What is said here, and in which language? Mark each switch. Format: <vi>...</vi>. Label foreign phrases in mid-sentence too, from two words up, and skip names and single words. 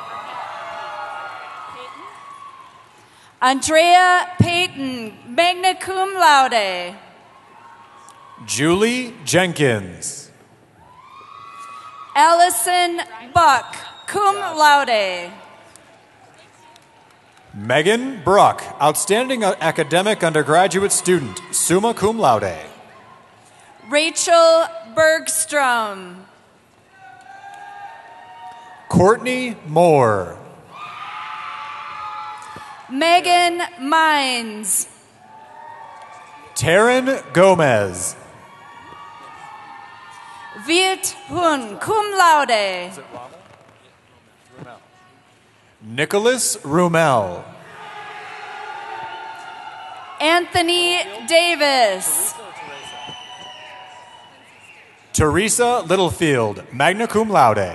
<en>Andrea Payton,</en> <la>magna cum laude.</la> <en>Julie Jenkins. Allison Buck,</en> <la>cum laude.</la> <en>Megan Bruck, outstanding academic undergraduate student,</en> <la>summa cum laude.</la> <en>Rachel Bergstrom. Courtney Moore. Megan Mines. Taryn Gomez. Viet Hun,</en> <la>cum laude.</la> <en>Nicholas Rumel. Anthony Davis. Teresa Littlefield,</en> <la>magna cum laude.</la>